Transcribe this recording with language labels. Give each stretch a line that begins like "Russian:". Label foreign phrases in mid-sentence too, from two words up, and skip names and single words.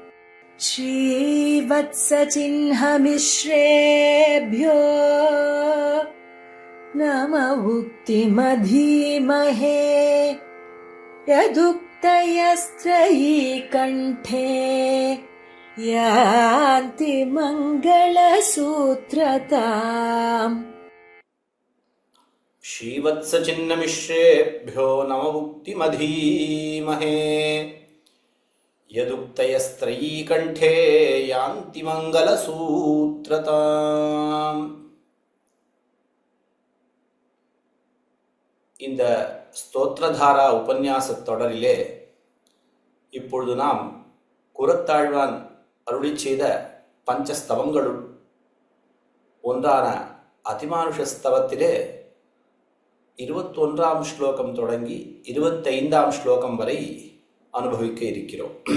Sanskrit: श्रीवत्सचिह्नमिश्रेभ्यो नम उक्तिमधीमहे यदुक्तयस्त्रयी कण्ठे यान्ति मङ्गलसूत्रताम् श्रीवत्सचिह्नमिश्रेभ्यो नम उक्तिमधीमहे यदुक्तयस्त्रयी कण्ठे यान्ति मङ्गलसूत्रताम्.
Tamil: இந்த ஸ்தோத்ரதாரா உபன்யாச தொடரிலே இப்பொழுது நாம் குரத்தாழ்வான் அருளி செய்த பஞ்சஸ்தவங்களுள் ஒன்றான அதிமானுஷ ஸ்தவத்திலே 21ஆம் ஸ்லோகம் தொடங்கி 25ஆம் ஸ்லோகம் வரை அனுபவிக்க இருக்கிறோம்.